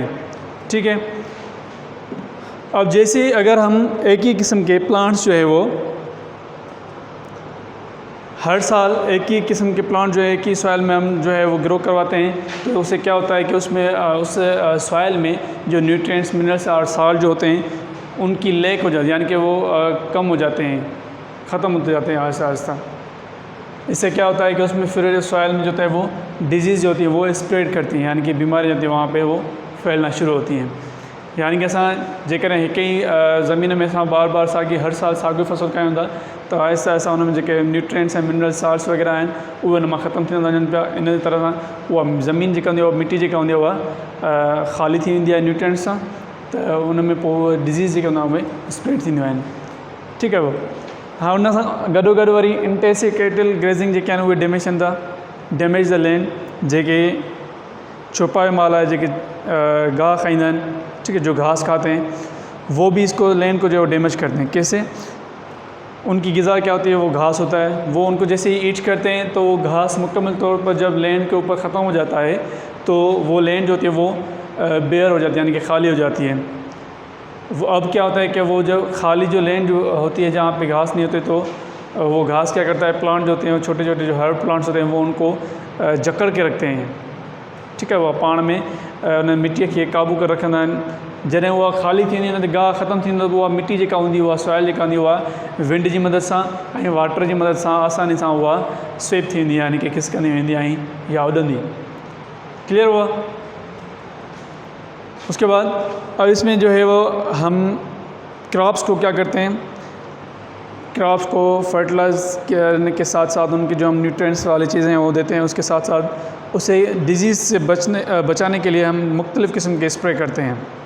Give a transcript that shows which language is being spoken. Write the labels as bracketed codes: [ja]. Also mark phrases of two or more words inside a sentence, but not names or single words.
[ur] ٹھیک ہے، اب جیسے اگر ہم ایک ہی قسم کے پلانٹس جو ہے وہ ہر سال ایک ہی قسم کے پلانٹ جو ہے ایک ہی سوائل میں ہم جو ہے وہ گرو کرواتے ہیں، تو اس سے کیا ہوتا ہے کہ اس میں اس سوائل میں جو نیوٹرینٹس، منرلز اور سالٹ جو ہوتے ہیں ان کی لیک ہو جاتی ہے، یعنی کہ وہ کم ہو جاتے ہیں، ختم ہوتے جاتے ہیں آہستہ آہستہ. اس سے کیا ہوتا ہے کہ اس میں پھر سوائل میں جو ہوتا ہے وہ ڈیزیز جو ہوتی ہے وہ سپریڈ کرتی ہیں، یعنی کہ بیماری ہوتی ہے وہاں پہ وہ پھیلنا شروع ہوتی ہیں. [sd] यानी कि असां जेकर कई ज़मीन में असां बार बार साॻी हर साल साॻियो फसल कयूं था त आहिस्ता आहिस्ता उन में जेके न्यूट्रिएंट्स ऐं [en] mineral salts [sd] वग़ैरह आहिनि उहे उन मां ख़तमु थी वेंदा वञनि पिया। इन तरह सां उहा ज़मीन जेका हूंदी आहे, मिटी जेका हूंदी आहे उहा ख़ाली थी वेंदी आहे न्यूट्रिएंट्स सां, त उन में पोइ डिज़ीज़ जेके हूंदा उहे स्प्रेड थींदियूं आहिनि। ठीकु आहे पोइ हाँ, उन सां गॾोगॾु वरी [en] intensive grazing [sd] जेके आहिनि उहे डैमेज थियनि था, [en] damage the land, [sd] जेके छुपाए माल है, जेके गाह खाईंदा आहिनि, [ur] ٹھیک ہے، جو گھاس کھاتے ہیں وہ بھی اس کو لینڈ کو جو ڈیمیج کرتے ہیں۔ کیسے? ان کی غذا کیا ہوتی ہے، وہ گھاس ہوتا ہے، وہ ان کو جیسے ہی ایٹ کرتے ہیں تو وہ گھاس مکمل طور پر جب لینڈ کے اوپر ختم ہو جاتا ہے تو وہ لینڈ جو ہوتی ہے وہ بیئر ہو جاتی ہے، یعنی کہ خالی ہو جاتی ہے. وہ اب کیا ہوتا ہے کہ وہ جب خالی جو لینڈ جو ہوتی ہے جہاں پہ گھاس نہیں ہوتی، تو وہ گھاس کیا کرتا ہے، پلانٹ جو ہوتے ہیں چھوٹے چھوٹے جو [en] herb plants [ur] ہوتے ہیں وہ ان کو جکڑ کے رکھتے ہیں. ٹھیک ہے, [sd] वो पाण में उन मिट्टी के काबू कर रखंदा आहिनि। जॾहिं उहा ख़ाली थींदी आहे, गाह ख़त्म थींदो, उहा मिट्टी जेका हूंदी, उहा सॉइल जेका हूंदी, उहा विंड जी मदद सां ऐं वाटर जी मदद सां आसानी सां उहा स्वेप थींदी आहे, यानी कि खिसकंदी वेंदी आहे या उॾंदी। [ur] کلیئر ہوا? اس کے بعد اب اس میں جو ہے وہ ہم کراپس کو کیا کرتے ہیں، کراپس کو فرٹیلائز کرنے کے ساتھ ساتھ ان کی جو ہم نیوٹرینٹس والی چیزیں ہیں وہ دیتے ہیں، اس کے ساتھ ساتھ اسے ڈیزیز سے بچانے کے لیے ہم مختلف قسم کے سپرے کرتے ہیں.